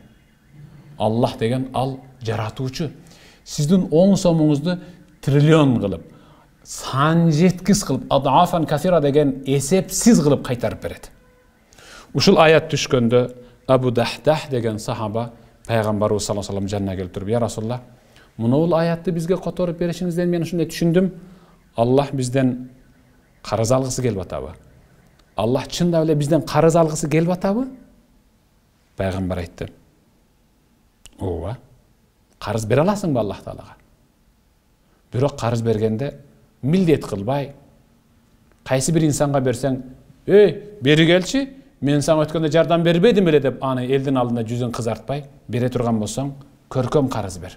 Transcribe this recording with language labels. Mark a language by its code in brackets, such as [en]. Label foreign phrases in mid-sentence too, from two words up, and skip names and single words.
[ky] Аллах деген ал жаратуучу. Сиздин 10 сомуңузду триллион кылып, сан жеткис кылып, [ar] أضعافا كثيرة [ky] деген эсепсиз кылып кайтарып берет. Ушул аят түшкөндө Абу Дахдах деген сахаба пайгамбарыбыз [ar] صلى الله عليه وسلم [ky] жанына келип туруп, [ar] "يا رسول الله, [ky] мунул аятты бизге которуп беришиңизден мен ушундай түшүндүм. Аллах бизден карыз алгысы келип атабы? Аллах чындап эле бизден карыз алгысы келип атабы?" Пайгамбар айтты: "Ооба. Карыз бере аласыңбы Аллах Таалага? Бирок карыз бергенде милдет кылбай, кайсы бир инсанга берсең, бери келчи, мен сага өткөндө жардам бербедим беле" деп аны элдин алдында жүзүн кызартпай бере турган болсоң, көркөм карыз бер.